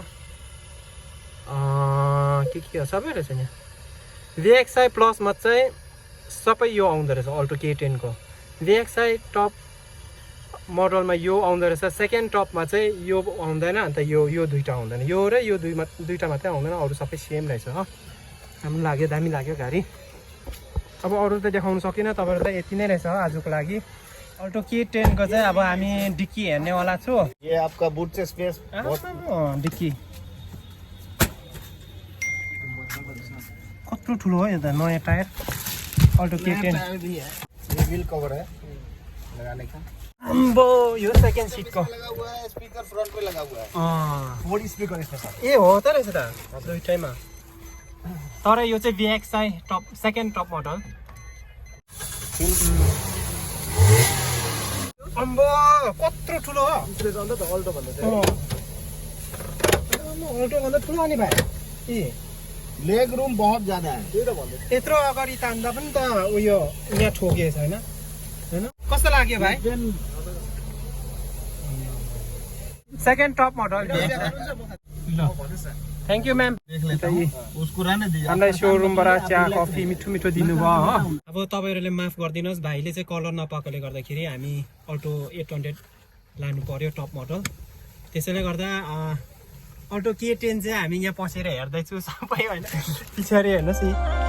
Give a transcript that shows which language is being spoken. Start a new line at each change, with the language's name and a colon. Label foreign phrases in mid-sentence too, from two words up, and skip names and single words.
Nepali: के हो सबै रहेछ यहाँ VXI प्लसमा चाहिँ सबै यो आउँदो रहेछ अल्टो K10 को VXI
English: top modelमा
Nepali: यो आउँदो रहेछ
English: second topमा
Nepali: चाहिँ यो आउँदैन अन्त यो दुईटा आउँदैन यो र यो दुईटा मात्रै आउँदैन अरू सबै सेम रहेछ हो राम्रो लाग्यो दामी लाग्यो गाडी अब अरू त देखाउनु सकिनँ तपाईँहरू त यति नै रहेछ आजको लागि अल्टो K10 को चाहिँ अब हामी डिक्की हेर्नेवाला छु
Hindi: ये आपका बूट से स्पेस
Nepali: डिक्की कत्रो ठुलो हो यो त नयाँ टायर अल्टो K10
Hindi: भी है ये
English: wheel cover
Hindi: है लगाने का
Nepali: अम्बो यो
English: second seatको
Hindi: लगा हुआ है स्पीकर फ्रंट पे लगा हुआ है 4 स्पीकर इसके साथ
Nepali: ए हो त रहेछ त दुईटैमा तर यो चाहिँ VXI
English: top second top model
Nepali: अम्बो कत्रो ठुलो हो अल्टो भन्दा ठुलो अनि भाइ ए
English: leg room
Hindi: बहुत ज्यादा है
Nepali: यत्रो अगाडि तान्दा पनि त उयो यहाँ ठोकिएछ होइन हैन कस्तो लाग्यो भाइ
English: second top model thank you ma'am
Hindi: उसको रहने दीजिए
Nepali: हामीलाई सोरुमबाट चिया कफी मिठो मिठो दिनुभयो हो अब तपाईँहरूले माफ गरिदिनुहोस् भाइले चाहिँ कलर नपाएकोले गर्दाखेरि हामी अल्टो 800 लानु पर्यो
English: top model
Nepali: त्यसैले गर्दा अल्टो K10 चाहिँ हामी यहाँ पसेर हेर्दैछु सबै होइन पछाडि हेर्नुहोस् नि